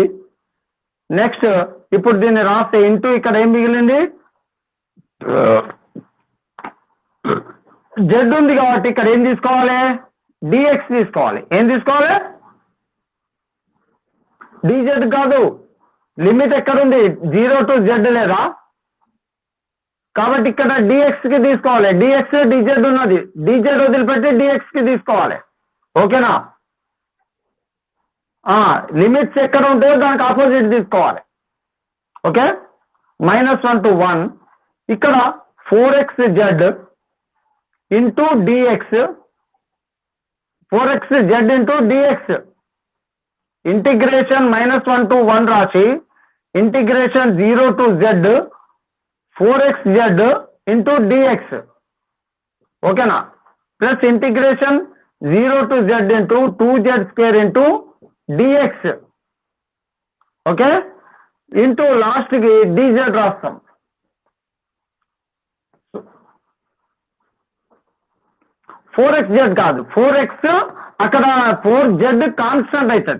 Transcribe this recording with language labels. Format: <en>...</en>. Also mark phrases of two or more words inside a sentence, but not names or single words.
<te>నెక్స్ట్ ఇప్పుడు దీన్ని రాస్తే ఇంటూ ఇక్కడ ఏం మిగిలింది? జెడ్ ఉంది కాబట్టి ఇక్కడ ఏం తీసుకోవాలి? dx తీసుకోవాలి. ఏం తీసుకోవాలి? dz కాదు, లిమిట్ ఎక్కడుంది? 0 to z లేదా, కాబట్టి ఇక్కడ dx కి తీసుకోవాలి. dx dz ఉన్నది, dz వదిలిపెట్టి dx కి తీసుకోవాలి, ఓకేనా? లిమిట్స్ ఎక్కడ ఉంటాయో దానికి ఆపోజిట్ తీసుకోవాలి, ఓకే?</te> <en>-1 to 1 ఇక్కడ 4xz into dx, 4xz into dx, integration -1 to 1 రాసి integration 0 to z 4xz into dx, ఓకేనా? plus integration 0 to z into 2z square into dx.</en> <te>ఓకే,</te> <en>into last</en> <te>కి dz రాస్తాం. 4xz కాదు, 4x అక్కడ 4z కాన్స్టెంట్ అవుతుంది.</te>